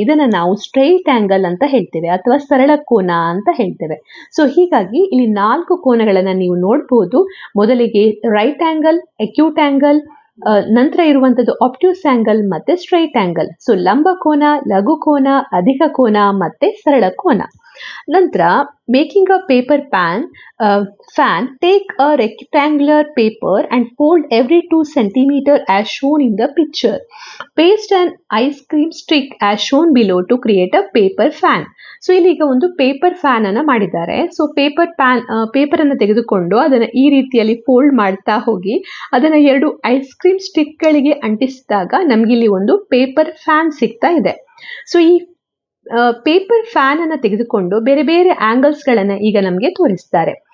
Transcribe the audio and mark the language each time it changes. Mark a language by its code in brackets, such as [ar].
[kn] ಇದನ್ನ ನಾವು straight angle ಅಂತ ಹೇಳ್ತೇವೆ ಅಥವಾ ಸರಳ ಕೋನ ಅಂತ ಹೇಳ್ತೇವೆ. ಸೊ ಹೀಗಾಗಿ ಇಲ್ಲಿ 4 ಕೋನಗಳನ್ನ ನೀವು ನೋಡ್ಬೋದು. ಮೊದಲಿಗೆ ರೈಟ್ ಆಂಗಲ್, ಅಕ್ಯೂಟ್ ಆಂಗಲ್, ನಂತರ ಇರುವಂತದ್ದು ಆಬ್ಟ್ಯೂಸ್ ಆಂಗಲ್ ಮತ್ತೆ ಸ್ಟ್ರೈಟ್ ಆಂಗಲ್. ಸೊ ಲಂಬ ಕೋನ, ಲಘು ಕೋನ, ಅಧಿಕ ಕೋನ ಮತ್ತೆ ಸರಳ ಕೋನ. [en] ನಂತರ making a paper fan, take a rectangular paper and fold every 2 centimeter as shown in the picture. Paste an ice cream stick as shown below to create a paper fan. [kn] So ಇಲ್ಲಿಗ ಒಂದು paper fan ಅನ್ನ ಮಾಡಿದ್ದಾರೆ. So paper ಅನ್ನು ತೆಗೆದುಕೊಂಡು ಅದನ್ನ ಈ ರೀತಿಯಲ್ಲಿ fold ಮಾಡ್ತಾ ಹೋಗಿ ಅದನ್ನ 2 ಐಸ್ ಕ್ರೀಮ್ ಸ್ಟಿಕ್ ಗಳಿಗೆ ಅಂಟಿಸಿದಾಗ ನಮ್ಗಿಲ್ಲಿ ಒಂದು ಪೇಪರ್ ಫ್ಯಾನ್ ಸಿಗ್ತಾ ಇದೆ. ಸೊ ಈ ಪೇಪರ್ ಫ್ಯಾನ್ ಅನ್ನ ತೆಗೆದುಕೊಂಡು ಬೇರೆ ಬೇರೆ ಆಂಗಲ್ಸ್ ಗಳನ್ನ ಈಗ ನಮಗೆ ತೋರಿಸ್ತಾರೆ.